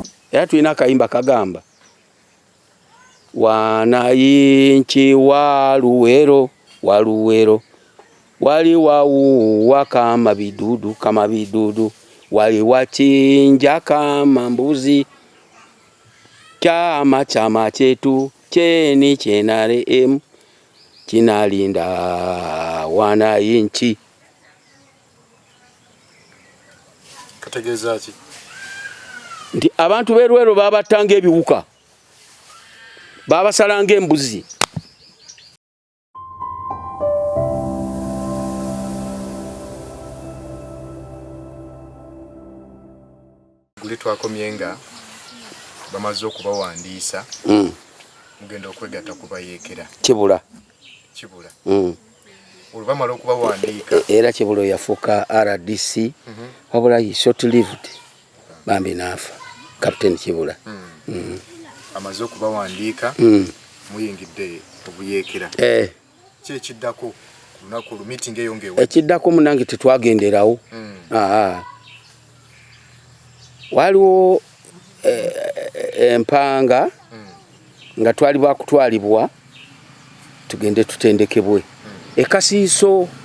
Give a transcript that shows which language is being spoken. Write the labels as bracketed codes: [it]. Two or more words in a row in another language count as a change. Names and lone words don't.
[lg] era tulina akayimba kagamba [sw] wanayinchi waluwero waluwero wali wauwa kama vidudu wali wachinja kama mbuzi chama chetu cheni NRA kinalinda wanayinchi. [lg] Kategeza ki? Nti abantu berwero babatanga ebiwuka babasalanga embuzi. Guli twakomyenga bamaze okubawandiisa mugenda okwegatta kubayekera kibula oluvamala okubawandiika era kibulo yafuuka RDC wabula [en] short lived [lg] bambi nafa Captain Kibula amaze okubawandiika muyingidde obuyekera kyekiddako lunaku lu meeting eyo ngewe ekiddako munange tetwagenderawo waliwo empanga nga twali bakutwalibwa tugende tutendekebwe ekasiiso